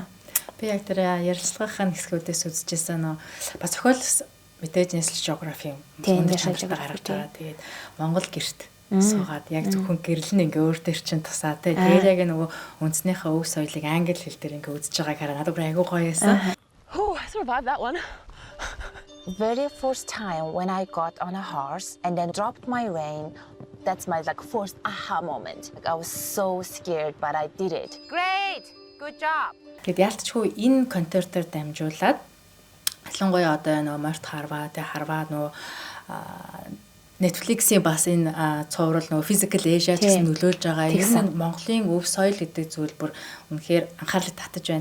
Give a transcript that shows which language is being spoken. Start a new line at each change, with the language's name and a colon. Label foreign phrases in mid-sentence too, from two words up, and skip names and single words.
Mongolian: Би яг тэр ярилцлагын хэсгүүдээс үзчихсэн нөө бас зохиол мэдээж National Geography юм гаргаж байгаа. Тэгээд Монгол гэрт суугаад яг зөвхөн гэрэл нь ингээ өөр төр чин тусаа тий. Тэгээд яг нөгөө үндснийхээ өв соёлыг англи хэл дээр ингээ үзэж байгааг хараад надад бүр айгүй гоё байсан.
English: I survived that one. Very first time when I got on a horse and then dropped my rein, that's my first aha moment. I was so scared, but I did it. Great. Good job.
Mongolian: Гэт ялцчгүй энэ контентоор дамжуулаад ялангуяа одоо нөгөө морьт харваа нөө Netflix-ийн бас энэ цуврал нөгөө Physical Asia гэсэн нөлөөлж байгаа. Ер нь Монголын өв соёл гэдэг зүйл бүр үнэхээр анхаарлыг татаж байна.